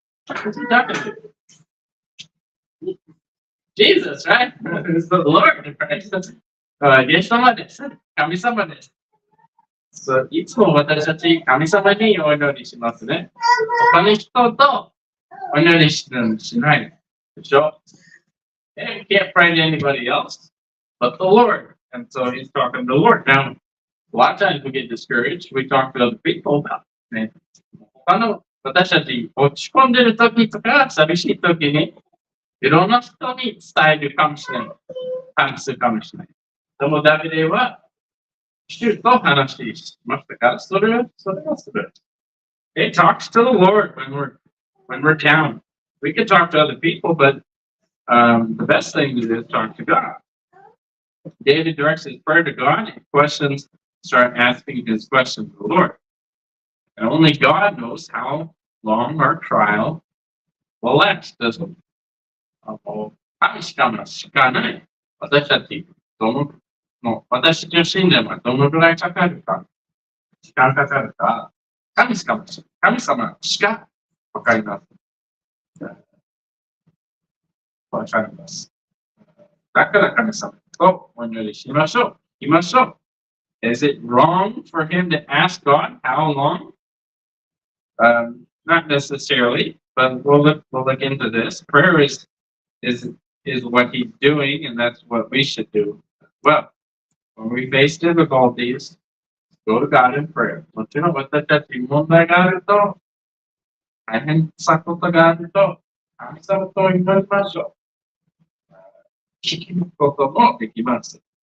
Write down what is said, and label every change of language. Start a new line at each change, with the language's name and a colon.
English: What's he talking to? Jesus, right? It's the Lord, right?
Japanese: イエス様です。神様です。 So, いつも私たち神様にお祈りしますね。他の人とお祈りしないでしょ。
English: And we can't pray to anybody else but the Lord. And so he's talking to the Lord. Now, a lot of times we get discouraged. We talk to other people about it.
Japanese: 他の私たち落ち込んでる時とか寂しい時にいろんな人に伝えるかもしれない。話すかもしれない。でもダビデは主と話しましたから、それはする。
English: It talks to the Lord when we're down. We can talk to other people, but the best thing to do is talk to God. David directs his prayer to God and start asking his questions to the Lord. And only God knows how long our trial will last, doesn't it?
Japanese: 神しかない。私たちの信念はどのぐらいかかるか、時間かかるか、神様しかわかります。わかります。だから神様とお祈りしましょう。言いましょう。
English: Is it wrong for him to ask God how long? Not necessarily, but we'll look into this. Prayer is what he's doing, and that's what we should do as well. When we face difficulties, go to God in prayer.
Japanese: もちろん私たちに問題があると、大変さことがあると、神様と祈りましょう。聞くこともできます。